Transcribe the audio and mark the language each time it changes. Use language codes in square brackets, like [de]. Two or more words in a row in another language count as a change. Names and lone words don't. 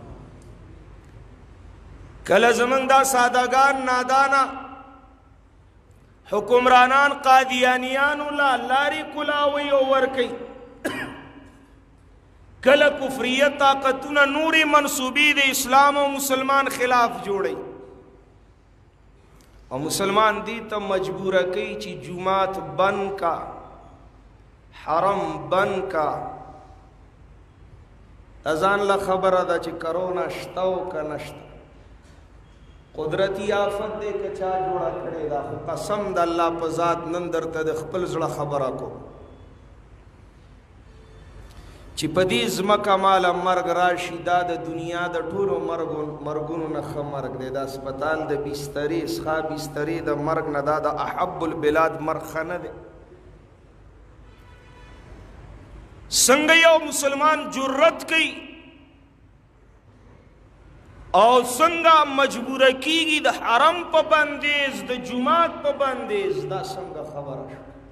[ps] کله زموږ دا سادهګان نادانه حکمرانان قادیانیانو لا لارې کلاوي او ورکوي، کله کفریه طاقتونه نورې منصوبې د اسلام او مسلمان خلاف جوړي، او مسلمان دې ته مجبوره کوي چې جمعات بند کا، حرم بند کا. اذان لا خبره ده چې کرونا شته او که نشته، قدرتی آفت دې که چا جوړه کړې ده. خو قسم د الله په ذات نن درته د خپل زړه خبره کوم چې په دې ځمکه ماله مرګ راشي، دا د دنیا د ټولو مرګونو نه ښه مرګ دی. د هسپتال د بسترې څخه بسترې د مرګ نه دا د [ar] احب البلاد [ps] مرګ ښه نه دی. څنګه یو مسلمان جرأت کوي او څنګه مجبوره کیږي د حرم په بندیز، د جمعات په بندیز، دا څنګه خبره شو؟